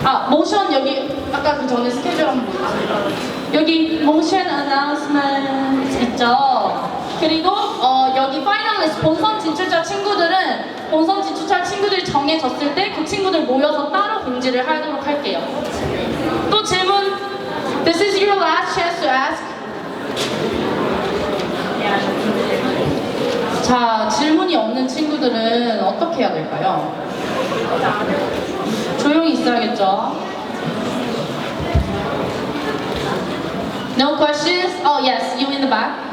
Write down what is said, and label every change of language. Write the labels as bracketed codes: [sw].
[ko] 모션 여기 아까 그 전에 스케줄 한번 보여주세요. 여기 모션 어나운스먼트 있죠? 그리고 여기 파이널리스트 본선 진출자 친구들은 본선 진출자 친구들이 정해졌을 때 그 친구들 모여서 따로 공지를 하도록 할게요. 또 질문. [en] This is your last chance to ask. [ko] 자, 질문이 없는 친구들은 어떻게 해야 될까요? 조용히 있어야겠죠? [en] No questions? Oh yes, you in the back.